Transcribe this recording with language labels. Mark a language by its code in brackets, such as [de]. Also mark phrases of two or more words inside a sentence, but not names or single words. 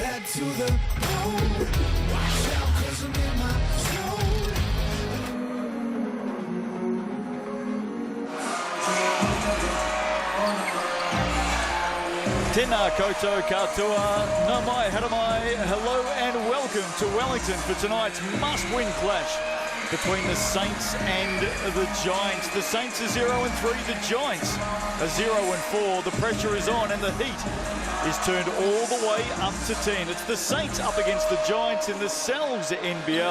[en] to the bone. Watch out, 'cause I'm in my zone. [mi] Tēnā koutou katoa, nā mai, hara mai, [en] hello and welcome to Wellington for tonight's must-win clash between the Saints and the Giants. The Saints are 0-3, the Giants are 0-4. The pressure is on and the heat is turned all the way up to 10. It's the Saints up against the Giants in the NZNBL.